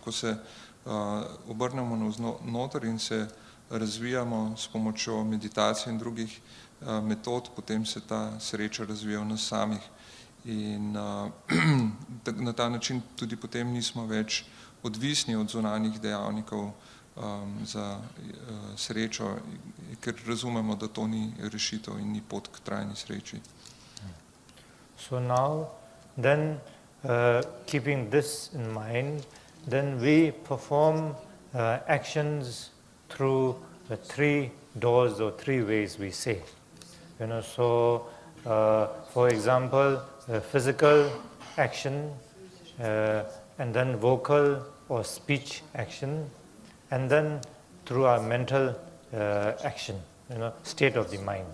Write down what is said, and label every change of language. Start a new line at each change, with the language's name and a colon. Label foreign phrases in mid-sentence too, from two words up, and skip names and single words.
Slovenian: Ko se obrnemo navznoter in se razvijamo s pomočjo meditacije in drugih metod, potem se ta sreča razvija v nas samih. In na ta način tudi potem nismo več odvisni od zunanjih dejavnikov za srečo, ker razumemo, da to ni rešitev in ni pot k trajni sreči.
English: So now, then, keeping this in mind, then we perform actions through the 3 doors or 3 ways we say. So for example, physical action, and then vocal or speech action, and then through our mental action, state of the mind.